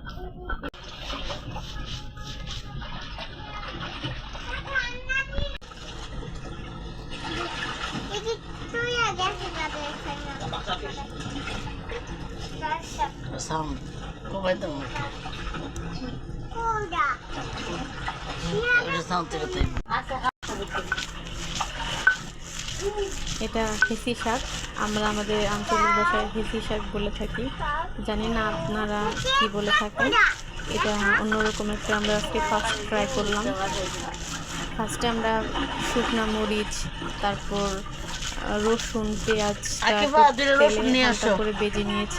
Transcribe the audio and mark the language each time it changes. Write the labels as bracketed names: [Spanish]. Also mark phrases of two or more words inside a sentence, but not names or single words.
[Indonesian] Itu ya guys, ada Sound. Kok itu? udah. Udah sound terus. [Bangla] এটা হেসি শাক, আমরা আমাদের আঞ্চলিক ভাষায় হেসি শাক বলে থাকি, জানি না আপনারা কি বলে থাকেন। এটা অন্যরকম একটা আমরা আজকে ফার্স্ট ট্রাই করলাম। ফার্স্টে আমরা শুকনা মরিচ, তারপর রসুন, পেঁয়াজ হালকা করে বেজে নিয়েছি।